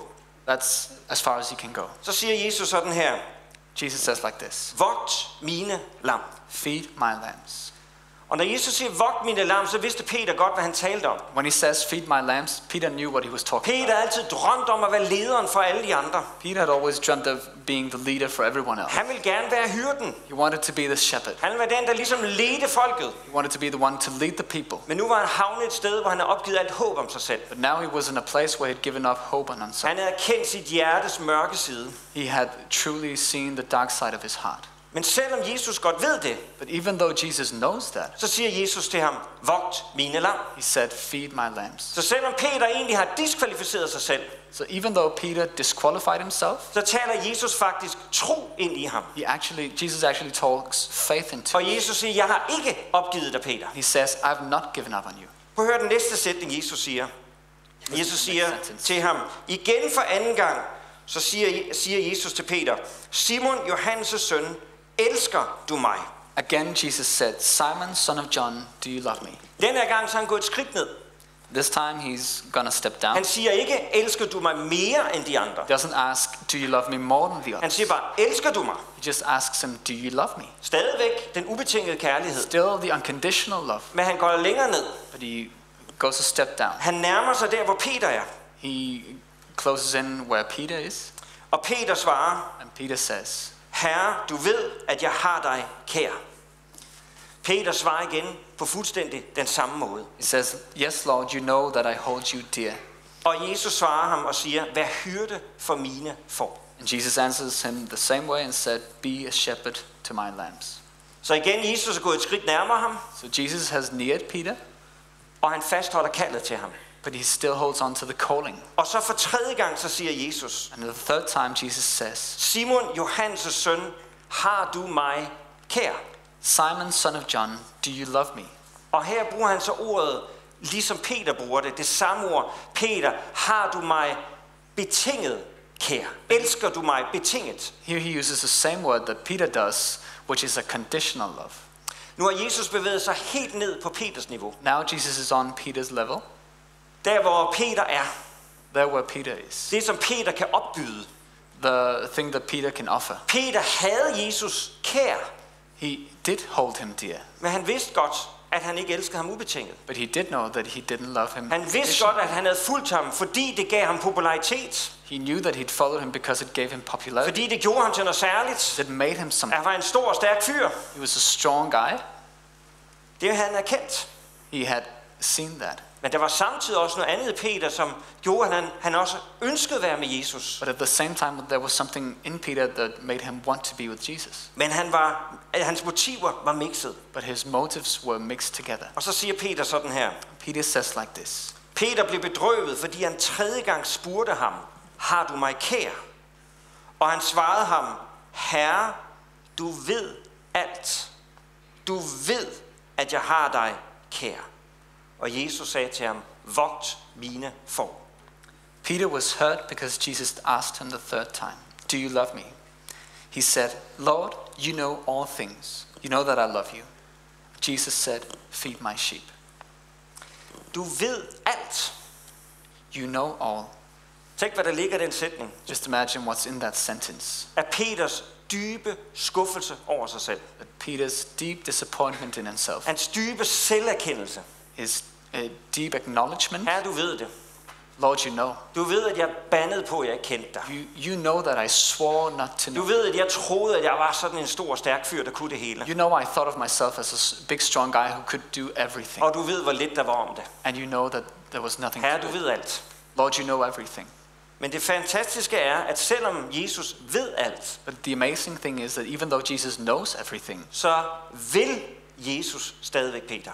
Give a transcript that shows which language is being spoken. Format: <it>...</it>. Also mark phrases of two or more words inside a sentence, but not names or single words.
<en>That's as far as he can go.</en> <da>Så siger Jesus sådan her,</da> <en>Jesus says like this,</en> <da>vogt mine lam.</da> <en>feed my lambs.</en> <da>Og når Jesus siger, vogt mine lam, så vidste Peter godt, hvad han talte om.</da> <en>When he says, feed my lambs, Peter knew what he was talking</en> <da>Peter har altid drømt om at være lederen for alle de andre.</da> <en>about. Peter had always dreamt of being the leader for everyone else.</en> <da>Han ville gerne være hyrden.</da> <en>He wanted to be the shepherd.</en> <da>Han ville være den, der ligesom ledte folket.</da> <en>He wanted to be the one to lead the people.</en> <da>Men nu var han havnet et sted, hvor han havde opgivet alt håb om sig selv.</da> <en>But now he was in a place where he'd given up hope on himself.</en> <da>Han havde kendt sit hjertes mørke side.</da> <en>He had truly seen the dark side of his heart.</en> <da>Men selvom Jesus godt ved det,</da> <en>But even though Jesus knows that,</en> <da>så siger Jesus til ham, vogt mine lam.</da> <en>he said, feed my lambs.</en> <da>Så selvom Peter egentlig har diskvalificeret sig selv,</da> <en>So even though Peter disqualified himself,</en> <da>så taler Jesus faktisk tro ind i ham.</da> <en>Jesus actually talks faith into</en> <da>Og</da> <en>him.</en> <da>Jesus siger, jeg har ikke opgivet dig, Peter.</da> <en>He says, I've not given up on you.</en> <da>Prøv at høre den næste sætning, Jesus siger. Jesus siger til ham, igen for anden gang, så siger Jesus til Peter, Simon, Johannes' søn, elsker du mig?</da> <en>Again, Jesus said, Simon, son of John, do you love me?</en> <da>Den her gang så er han gået et skridt ned.</da> <en>This time he's gonna step down.</en> <da>Han siger ikke, elsker du mig mere end de andre?</da> <en>He doesn't ask, do you love me more than the</en> <da>Han</da> <en>others?</en> <da>siger bare, elsker du mig?</da> <en>He just asks him, do you love me?</en> <da>Stadigvæk den ubetingede kærlighed.</da> <en>Still the unconditional love,</en> <da>Men han går længere ned.</da> <en>but he goes a step down.</en> <da>Han nærmer sig der, hvor Peter er.</da> <en>He closes in where Peter is,</en> <da>Og Peter svarer,</da> <en>and Peter says,</en> <da>Herre, du ved, at jeg har dig kær. Peter svarer igen på fuldstændig den samme måde.</da> <en>he says, yes, Lord, you know that I hold you dear.</en> <da>Og Jesus svarer ham og siger, vær hyrde for mine får.</da> <en>And Jesus answers him the same way and said, be a shepherd to my lambs.</en> <da>Så igen, Jesus er gået et skridt nærmere ham,</da> <en>So Jesus has neared Peter,</en> <da>og han fastholder kaldet til ham.</da> <en>but he still holds on to the calling.</en> <da>Og så for tredje gang, så siger Jesus,</da> <en>And the third time Jesus says,</en> <da>Simon, Johannes' søn, har du mig kær?</da> <en>Simon, son of John, do you love me?</en> <da>Og her bruger han så ordet, ligesom Peter bruger det samme ord. Peter, har du mig betinget kær? Elsker du mig betinget?</da> <en>Here he uses the same word that Peter does, which is a conditional love.</en> <da>Nu har Jesus bevæget sig helt ned på Peters niveau.</da> <en>Now Jesus is on Peter's level,</en> <da>Der hvor Peter er.</da> <en>there where Peter is.</en> <da>Det som Peter kan opbyde.</da> <en>The thing that Peter can offer.</en> <da>Peter havde Jesus kær,</da> <en>He did hold him dear,</en> <da>men han vidste godt, at han ikke elskede ham ubetinget.</da> <en>but he did know that he didn't love him.</en> <da>Han vidste godt, at han havde fulgt ham, fordi det gav ham popularitet.</da> <en>He knew that he'd followed him because it gave him popularity.</en> <da>Fordi det gjorde ham til noget særligt.</da> <en>It made him something.</en> <da>Han var en stor og stærk fyr.</da> <en>He was a strong guy.</en> <da>Det havde han erkendt.</da> <en>He had seen that.</en> <da>Men der var samtidig også noget andet i Peter, som gjorde, at han også ønskede at være med Jesus.</da> <en>But at the same time, there was something in Peter that made him want to be with Jesus.</en> <da>Men hans motiver var mixet.</da> <en>But his motives were mixed together.</en> <da>Og så siger Peter sådan her.</da> <en>Peter says like this.</en> <da>Peter blev bedrøvet, fordi han tredje gang spurgte ham, har du mig kær? Og han svarede ham, Herre, du ved alt. Du ved, at jeg har dig kær. Og Jesus sagde til ham, vogt mine får.</da> <en>Peter was hurt because Jesus asked him the third time, do you love me? He said, Lord, you know all things. You know that I love you. Jesus said, feed my sheep.</en> <da>Du ved alt.</da> <en>You know all.</en> <da>Tænk, hvad der ligger i den sætning.</da> <en>Just imagine what's in that sentence.</en> <da>Af Peters dybe skuffelse over sig selv.</da> <en>That Peter's deep disappointment in himself.</en> <da>Hans dybe selverkendelse.</da> <en>His deep acknowledgement.</en> <da>Herre, du ved det.</da> <en>Lord, you know.</en> <da>Du ved, at jeg bandede på, at jeg ikke kendte dig.</da> <en>You know that I swore not to</en> <da>Du</da> <en>know.</en> <da>ved, at jeg troede, at jeg var sådan en stor og stærk fyr, der kunne det hele.</da> <en>You know I thought of myself as a big strong guy who could do everything.</en> <da>Og du ved, hvor lidt der var om det.</da> <en>And you know that there was nothing</en> <da>Herre,</da> <en>to</en> <da>du</da> <en>it.</en> <da>ved alt.</da> <en>Lord, you know everything.</en> <da>Men det fantastiske er, at selvom Jesus ved alt,</da> <en>But the amazing thing is that even though Jesus knows everything,</en> <da>så vil Jesus stadigvæk Peter.</da>